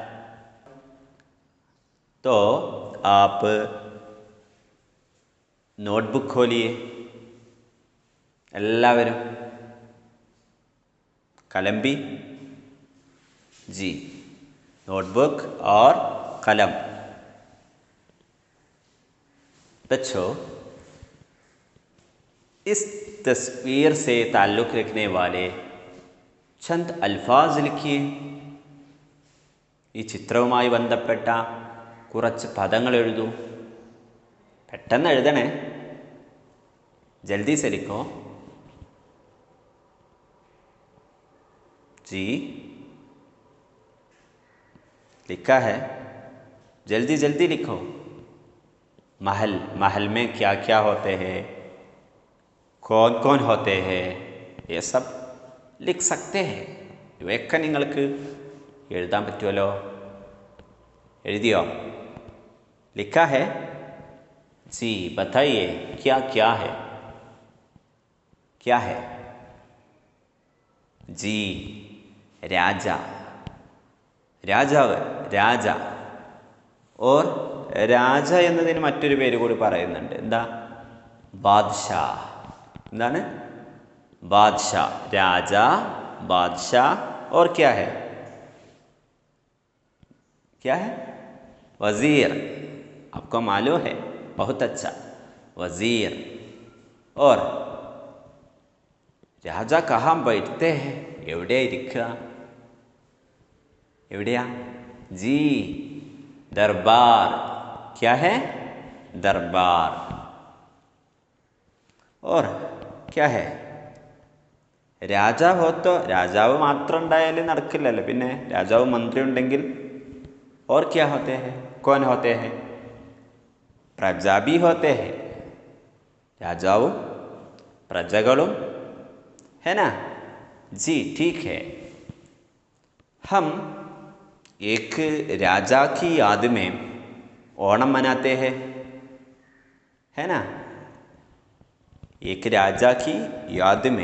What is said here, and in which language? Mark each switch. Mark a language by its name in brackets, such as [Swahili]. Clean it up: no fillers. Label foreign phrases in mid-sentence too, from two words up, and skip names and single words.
[Hindi] तो आप नोटबुक खोलिए, എല്ലാവരും कलम भी जी, नोटबुक और कलम। बच्चों इस तस्वीर से ताल्लुक़ रखने वाले चंद अल्फाज लिखिए। [Malayalam] ഈ ചിത്രവുമായി ബന്ധപ്പെട്ട കുറച്ച് പദങ്ങൾ എഴുതൂ. പെട്ടെന്ന് എഴുതണേ, [Hindi] ജൽദി से लिखो जी। लिखा है, जल्दी जल्दी लिखो। महल, महल में क्या क्या होते हैं, कौन कौन होते हैं, ये सब लिख सकते हैं. [Malayalam] ഇവയൊക്കെ നിങ്ങൾക്ക് എഴുതാൻ പറ്റുമല്ലോ. എഴുതിയോ? [Hindi] लिखा है जी, बताइए क्या क्या है? क्या है जी? राजा, [Malayalam] രാജാവ്, രാജ. ഓർ രാജ എന്നതിന് മറ്റൊരു പേര് കൂടി പറയുന്നുണ്ട്. എന്താ? ബാദ്ഷാ. എന്താണ്? ബാദ്ഷാ. രാജ, ബാദ്ഷാ. [Hindi] और क्या है? क्या है? वज़ीर. आपको मालूम है? बहुत अच्छा. वज़ीर. और രാജ कहाँ बैठते हैं? [Malayalam] എവിടെ ഇരിക്കുക? എവിടെയാ जी? [Hindi] दरबार. क्या है? दरबार. और क्या है? [Malayalam] രാജാവ് ഹോത്തോ, രാജാവ് മാത്രം ഉണ്ടായാലും നടക്കില്ലല്ലോ. പിന്നെ രാജാവ് മന്ത്രി ഉണ്ടെങ്കിൽ [Hindi] और क्या होते हैं? कौन होते हैं? प्रजा भी होते हैं. [Malayalam] രാജാവും പ്രജകളും [Hindi] है ना जी? ठीक है. हम एक राजा की याद में ओणम मनाते हैं, है ना? एक राजा की याद में.